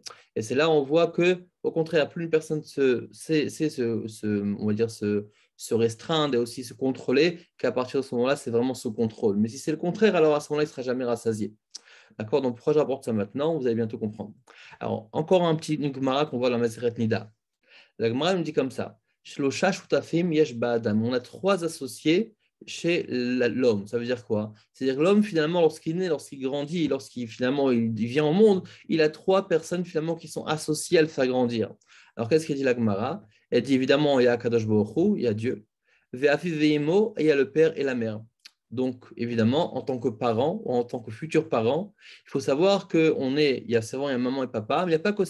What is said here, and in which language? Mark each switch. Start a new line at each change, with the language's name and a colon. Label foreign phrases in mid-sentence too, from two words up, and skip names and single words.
French: Et c'est là on voit que, au contraire, plus une personne on va dire, se restreindre et aussi se contrôler, qu'à partir de ce moment-là, c'est vraiment ce contrôle. Mais si c'est le contraire, alors à ce moment-là, il ne sera jamais rassasié. D'accord? Donc, pourquoi j'apporte ça maintenant? Vous allez bientôt comprendre. Alors, encore une Gemara qu'on voit dans la Maseret Nida. La Gemara me dit comme ça.
Hebrew: שלושה שותפים יש באדם.
French: On a trois associés chez l'homme. Ça veut dire quoi? C'est-à-dire que l'homme, finalement, lorsqu'il naît, lorsqu'il grandit, lorsqu'il finalement il vient au monde, il a trois personnes finalement qui sont associées à le faire grandir. Alors, qu'est-ce qu'elle dit la Gemara? Elle dit évidemment, il y a
Hebrew: הקדוש ברוך הוא,
French: il y a Dieu.
Hebrew: ואביו ואמו,
French: et il y a le père et la mère. Donc, évidemment, en tant que parent ou en tant que futur parent, il faut savoir il y a souvent il y a maman et papa, mais il n'y a pas que ça.